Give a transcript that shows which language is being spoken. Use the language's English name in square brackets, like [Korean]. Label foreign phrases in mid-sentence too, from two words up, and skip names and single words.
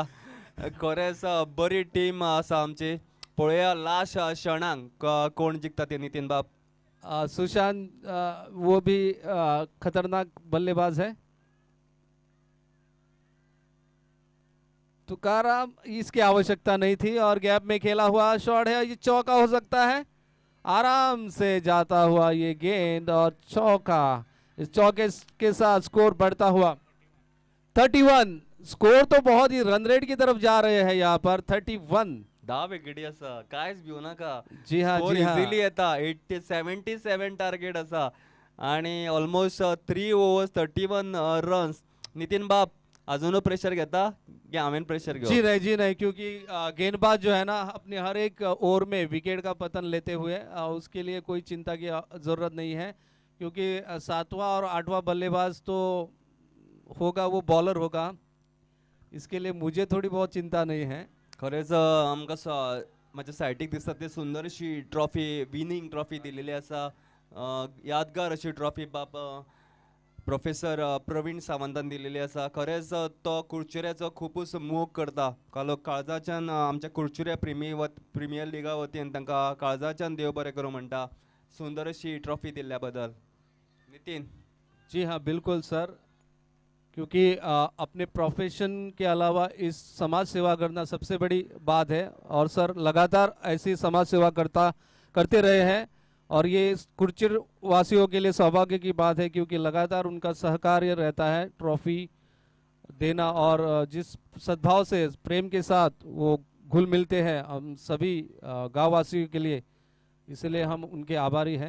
[Konkani] खरेंच बरी टीम आसा आमची। पळोवया लास्ट क्षणांक कोण जिखता ते नितीन बाब। [Hindi] सुशांत वो भी खतरनाक बल्लेबाज है। तुकाराम इसकी आवश्यकता नहीं थी और गैप में खेला हुआ शॉट है, ये चौका हो सकता है। आराम से जाता हुआ ये गेंद और चौका। इस चौके के साथ स्कोर बढ़ता हुआ 31। स्कोर तो बहुत ही रन रेट की तरफ जा रहे हैं यहाँ पर। 31 [Konkani] 10 विकेटी आसा, कांयच भिवू नाका। [Hindi] जी हाँ [Konkani] इजिली येता। 77 टार्गेट आसा आनी ऑलमोस्ट 3 ओव्हर्स 31 रन्स। नितीन बाब अजून प्रेशर घेता की हांवें प्रेशर [Hindi] जी [Konkani] घेऊ? [Hindi] नहीं, जी नहीं, क्योंकि गेंदबाज जो है ना अपने हर एक ओवर में विकेट का पतन लेते हुए उसके लिए कोई चिंता की जरूरत नहीं है, क्योंकि सातवां और आठवां बल्लेबाज तो होगा, वो बॉलर होगा, इसके लिए मुझे थोड़ी बहुत चिंता नहीं है। [Konkani] खरेंच आमकां माझ्या सायटीक दिसता ती सुंदर अशी ट्रॉफी, [English] winning trophy [Konkani] दिलेली आसा, यादगार अशी ट्रॉफी बाब प्रोफेसर प्रवीण सावंतान दिलेली आसा. खरेंच तो कुडचुऱ्याचो खूबच मोग करता. काळजाच्यान आमच्या कुडचुऱ्या प्रिमियर लिगा वतीन तांकां काळजाच्यान देव बरें करूं म्हणटा. सुंदर अशी ट्रॉफी दिल्ल्या बद्दल. नितीन. [Hindi] जी हाँ, बिल्कुल सर, क्योंकि अपने प्रोफेशन के अलावा इस समाज सेवा करना सबसे बड़ी बात है, और सर लगातार ऐसी समाज सेवा करते रहे हैं, और ये कुडचिर वासियों के लिए सौभाग्य की बात है, क्योंकि लगातार उनका सहकार्य रहता है ट्रॉफी देना, और जिस सद्भाव से प्रेम के साथ वो घुल मिलते हैं हम सभी गाँव वासियों के लिए, इसलिए हम उनके आभारी हैं।